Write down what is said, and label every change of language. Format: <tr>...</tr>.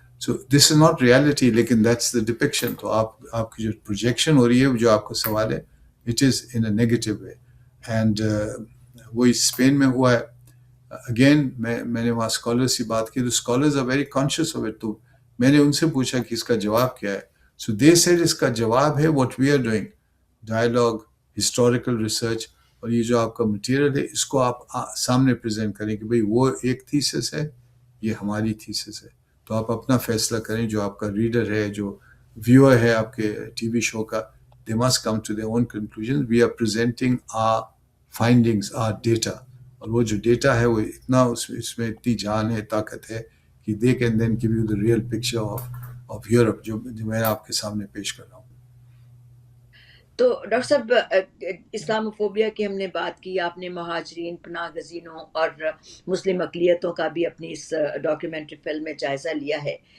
<en>so this is not reality,</en> <ur>لیکن</ur> <en>That's the depiction.</en> <ur>تو آپ کی جو پروجیکشن ہو رہی ہے, جو آپ کا سوال ہے,</ur> <en>It is in a negative way.</en> <ur>And وہی اسپین میں ہوا ہے. اگین میں نے وہاں اسکالر سے بات کی, تو</ur> <en>Scholars are very conscious of it.</en> <ur>تو میں نے ان سے پوچھا کہ اس کا جواب کیا ہے.</ur> <en>so they said</en> <ur>اس کا جواب ہے</ur> <en>what we are doing,</en> <ur>dialogue, historical research, اور یہ جو آپ کا مٹیریل ہے اس کو آپ سامنے پریزنٹ کریں کہ بھئی وہ ایک تھیسس ہے, یہ ہماری تھیسس ہے. تو آپ اپنا فیصلہ کریں, جو آپ کا ریڈر ہے, جو ویور ہے آپ کے ٹی وی شو کا,</ur> <en>they must come to their own conclusions. We are presenting our findings, our data.</en> <ur>اور وہ جو ڈیٹا ہے وہ اتنا اس میں اتنی جان ہے, طاقت ہے کہ</ur> <en>they can then give you the real picture of Europe,</en> <ur>جو میں آپ کے سامنے پیش کر رہا ہوں. تو ڈاکٹر صاحب اسلاموفوبیا کی ہم نے بات کی, آپ نے مہاجرین, پناہ گزینوں اور مسلم اقلیتوں کا بھی اپنی اس ڈاکیومنٹری فلم میں جائزہ لیا ہے.</ur>